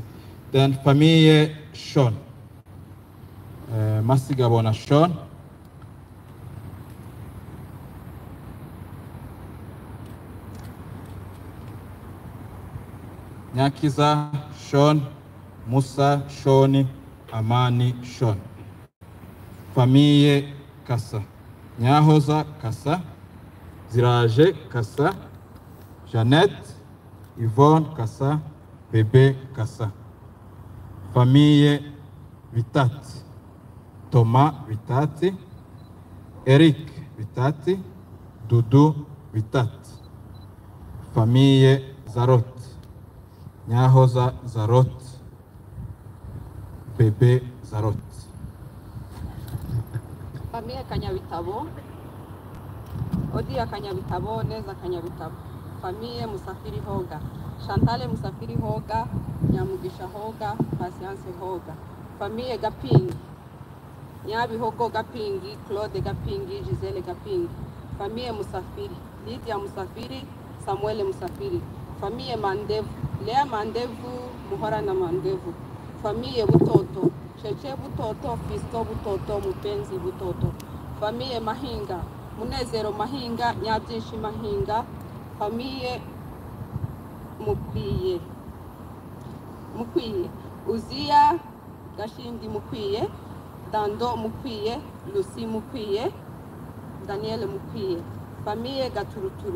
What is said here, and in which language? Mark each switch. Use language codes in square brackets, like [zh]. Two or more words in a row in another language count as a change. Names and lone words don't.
[fr] Then famille Sean. Masigabona Sean. Nyakiza Sean. Musa Sean. Amani Sean. Famille Kassa. Nyahoza Kassa. Ziraje Kassa. Jeannette. Yvonne Kassa. Bébé Kassa. Famille Vitati. Thomas Vitati. Eric Vitati. Dudu Vitati. Famille Zarot. Nyahoza Zarot. Bébé Zarot. Famille Kanyabitabo. Odia Kanyabitabo. Neza Kanyabitabo. Famille Musafiri Hoga. Chantale Musafiri Hoga. Nyamugisha Hoga. Patience Hoga. Famille Gapingi. Nyabi Hogo Gapingi. Claude Gapingi. Gisele Gapingi. Famille Musafiri. Lydia Musafiri. Samuel Musafiri. Famille Mandevu. Lea Mandevu. Muhorana Mandevu. Famille Butoto. Cheche Butoto. Fisto Butoto. Mupenzi Butoto. Famille Mahinga. Munezero Mahinga. Nyabyinshi Mahinga. Famille Mukwiye. Uzia Gashindi Mukwiye. Dando Mukwiye. Lucy Mukwiye. Daniel Mukwiye. Famille Gaturuturu.